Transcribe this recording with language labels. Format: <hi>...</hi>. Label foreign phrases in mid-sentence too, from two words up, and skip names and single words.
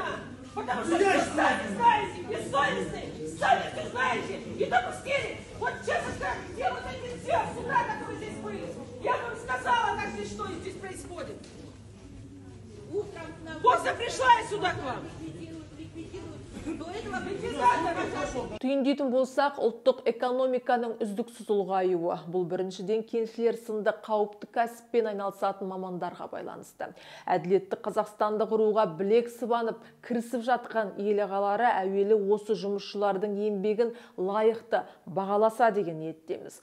<ru>Потому что вы сами знаете, бессовестные, сами знаете, и допустили. Вот честно сказать, где вот эти все с утра, которые здесь были? Я вам сказала, как здесь что здесь происходит. После пришла я сюда к вам. До этого ликвидатора.</ru> <kk>Түйіндейтін болсақ, ұлттық экономиканың үздіксіз ұлғаюы. Бұл біріншіден кеншілер сынды қауіпті кәсіппен айналысатын мамандарға байланысты. Әділетті Қазақстанды құруға білек сыбанып, кірісіп жатқан ел ағалары әуелі осы жұмысшылардың еңбегін лайықты бағаласа деген ниеттеміз.</kk>